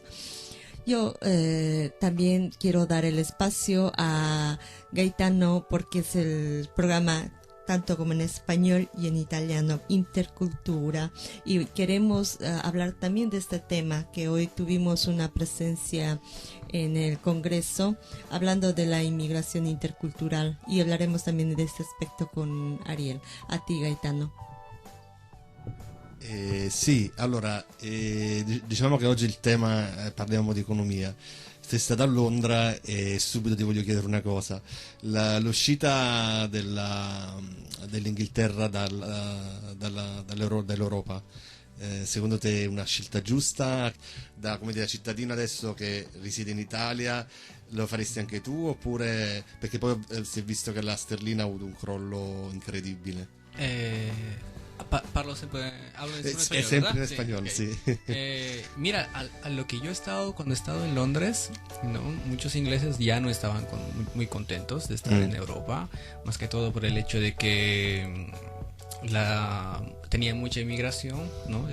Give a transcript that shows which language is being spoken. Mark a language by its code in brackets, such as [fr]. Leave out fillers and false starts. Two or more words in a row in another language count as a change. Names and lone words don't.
[es] Yo también quiero dar el espacio a Gaetano, porque es el programa tanto como en español y en italiano, Intercultura, y queremos hablar también de este tema, que hoy tuvimos una presencia en el Congreso hablando de la inmigración intercultural, y hablaremos también de este aspecto con Ariel. A ti, Gaetano. [it] Sì, allora diciamo che oggi il tema, parliamo di economia. Sei stato a Londra e subito ti voglio chiedere una cosa. L'uscita dell'Inghilterra dall'Europa, secondo te è una scelta giusta? Come dire, cittadino adesso che risiede in Italia, lo faresti anche tu, oppure perché poi si è visto che la sterlina ha avuto un crollo incredibile? [es] Hablo en español, siempre ¿verdad? en español, ok. sí. Mira, a lo que yo he estado, cuando he estado en Londres, ¿no? Muchos ingleses ya no estaban muy contentos de estar en Europa, más que todo por el hecho de que tenían mucha inmigración, ¿no?